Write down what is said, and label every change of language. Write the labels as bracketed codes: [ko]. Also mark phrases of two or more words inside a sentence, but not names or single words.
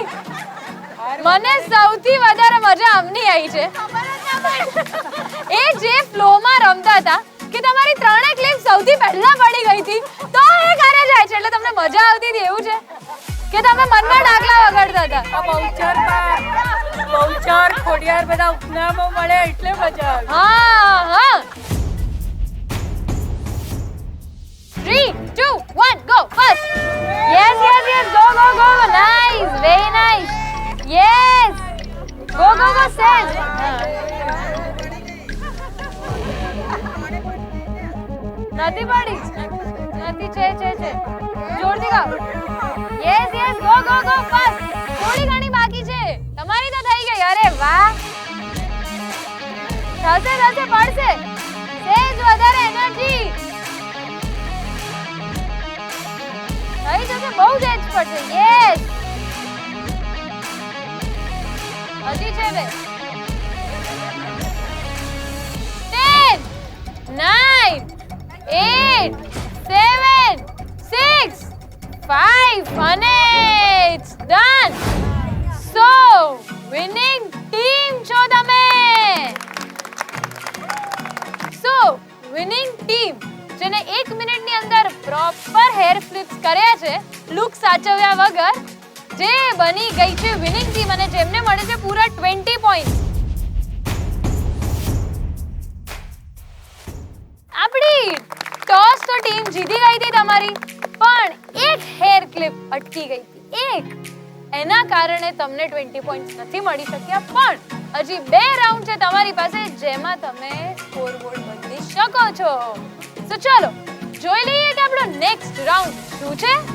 [gu] મને સૌથી વધારે મજા આમની આવી છે એ જે ફ્લોમાં રમતા હતા કે તમારી ત્રણેય ક્લિપ સૌથી પહેલા પડી ગઈ હતી તો એ ઘરે જાય છે એટલે તમને મજા આવતી હતી. એવું છે કે તમે મનમાં ડાકલા વગાડતા હતા. બહુચર ખોડિયાર બધા ઉપનામો મળે એટલે મજા આવે. [en] હા 3 2 1 go first. yes go nice very nice. yes go Sej. [gu] નથી પડી નથી છે જોરથી ગાઓ [en] yes go [gu] બસ થોડી ઘણી બાકી છે તમારી તો થઈ ગઈ અરે વાહ થશે પડશે સેજ વધારે એનર્જી થઈ જશે બહુ જ એજ પડશે યસ હજી છે બે [en] 10 9 8 7 6 5 અને it's done so winning team [gu] છો તમે [en] so winning team [gu] જેને 1 મિનિટની અંદર [en] proper hair flips [gu] કર્યા છે લુક સાચવ્યા વગર જે બની ગઈ છે [en] winning team [gu] અને જેમને મળે છે પૂરા 20 પોઈન્ટ આપણી ટોસ તો ટીમ જીતી ગઈ હતી તમારી પણ એક [en] hair clip [gu] અટકી ગઈ હતી એક એના કારણે તમને 20 પોઈન્ટ્સ નથી મળી શક્યા પણ હજી 2 રાઉન્ડ છે તમારી પાસે જેમાં તમે [en] score board [gu] બદલી શકો છો તો ચલો જોઈ લઈએ કે આપણો [en] next round [gu] શું છે